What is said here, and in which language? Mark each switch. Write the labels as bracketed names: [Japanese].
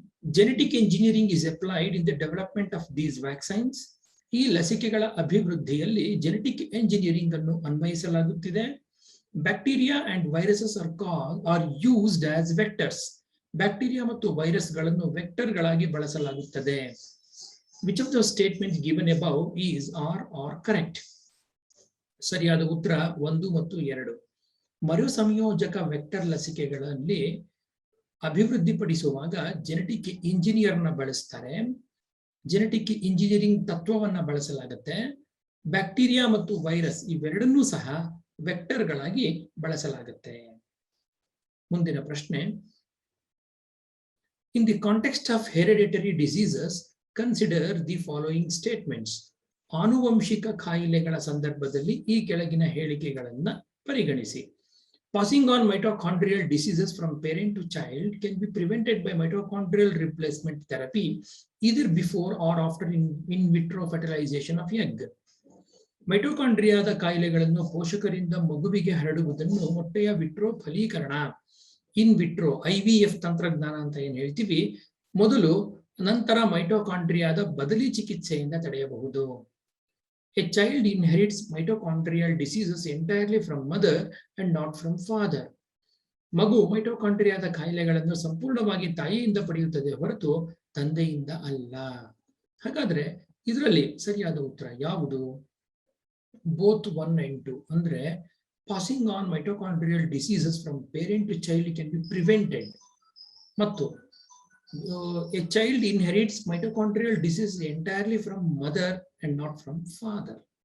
[English] Genetic engineering is applied in the development of these vaccines. [Kannada] ಈ ಲಸಿಕೆಗಳ ಅಭಿವೃದ್ಧಿಯಲ್ಲಿ genetic engineering ಅನ್ನು ಅನ್ವಯಿಸಲಾಗುತ್ತಿದೆ. [English] Bacteria and viruses are used as vectors. [Kannada] Bacteria ಮತ್ತು ವೈರಸ್ಗಳನ್ನು ವೆಕ್ಟರ್ಗಳಾಗಿ ಬಳಸಲಾಗುತ್ತದೆ. [English] Which of the statements given above is or correct? [Kannada] ಸರಿಯಾದ ಉತ್ತರ 1 ಮತ್ತು 2. ಮರುಸಂಯೋಜಕ vector ಲಸಿಕೆಗಳಲ್ಲಿ ಅಭಿವೃದ್ಧಿಪಡಿಸುವಾಗ genetic ಇಂಜಿನಿಯರ್ನ ಬಳಸ್ತಾರೆ. ಜೆನೆಟಿಕ್ ಇಂಜಿನಿಯರಿಂಗ್ ತತ್ವವನ್ನ ಬಳಸಲಾಗುತ್ತೆ. ಬ್ಯಾಕ್ಟೀರಿಯಾ ಮತ್ತು ವೈರಸ್ ಇವೆರಡನ್ನೂ ಸಹ ವೆಕ್ಟರ್ಗಳಾಗಿ ಬಳಸಲಾಗುತ್ತೆ. ಮುಂದಿನ ಪ್ರಶ್ನೆ, [English] in the context of hereditary diseases, consider the following statements. [Kannada] ಆನುವಂಶಿಕ ಕಾಯಿಲೆಗಳ ಸಂದರ್ಭದಲ್ಲಿ ಈ ಕೆಳಗಿನ ಹೇಳಿಕೆಗಳನ್ನ ಪರಿಗಣಿಸಿ. [English] Passing on mitochondrial diseases from parent to child can be prevented by mitochondrial replacement therapy either before or after in vitro fertilization of egg. [Kannada] ಮೈಟೋಕಾಂಡ್ರಿಯಾದ ಕಾಯಿಲೆಗಳನ್ನು ಪೋಷಕರಿಂದ ಮಗುವಿಗೆ ಹರಡುವುದನ್ನು ಮೊಟ್ಟೆಯ ವಿಟ್ರೋ ಫಲೀಕರಣ ಇನ್ ವಿಟ್ರೋ IVF ತಂತ್ರಜ್ಞಾನ ಅಂತ ಏನ್ ಹೇಳ್ತೀವಿ ಮೊದಲು, ನಂತರ ಮೈಟೋಕಾಂಡ್ರಿಯಾದ ಬದಲಿ ಚಿಕಿತ್ಸೆಯಿಂದ ತಡೆಯಬಹುದು. [English] A child inherits mitochondrial diseases entirely from mother and not from father. [Kannada] ಮಗು ಮೈಟೋಕಾಂಡ್ರಿಯಾದ ಕಾಯಿಲೆಗಳನ್ನು ಸಂಪೂರ್ಣವಾಗಿ ತಾಯಿಯಿಂದ ಪಡೆಯುತ್ತದೆ ಹೊರತು ತಂದೆಯಿಂದ ಅಲ್ಲ. ಹಾಗಾದ್ರೆ ಇದರಲ್ಲಿ ಸರಿಯಾದ ಉತ್ತರ ಯಾವುದು? [English] Both 1 and 2. ಅಂದ್ರೆ passing on mitochondrial diseases from parent to child can be prevented ಮತ್ತು a child inherits mitochondrial disease entirely from mother and not from father.